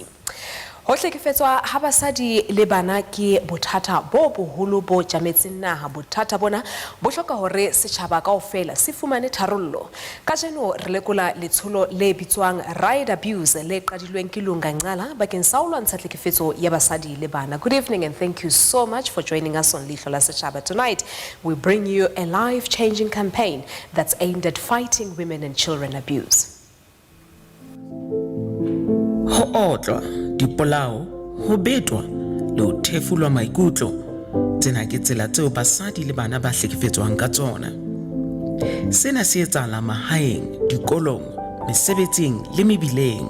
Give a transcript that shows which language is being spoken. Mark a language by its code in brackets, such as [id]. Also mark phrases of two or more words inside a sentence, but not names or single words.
[st] Ho hlekefetswa ha basadi le bana ke bothata bo boholo bo jametseng naha. Bothata bona bo hloka hore setjhaba kaofela se fumane tharollo. Ka jeno re lekola letsholo le bitswang Right Abuse le qadilweng ke Lunga Ncala bakeng sa ho lwantsha tlhekefetso ya basadi le bana. [en] Good evening and thank you so much for joining us on Leihlo la Setjhaba. Tonight we bring you a life-changing campaign that's aimed at fighting women and children abuse. [st] Ho otlwa, dipolao, ho betwa, le ho thefulwa maikutlo, tsena ke tsela tseo basadi le bana ba hlekefetswang ka tsona. Sena se etsahala mahaeng, dikolong, mesebetsing le mebileng.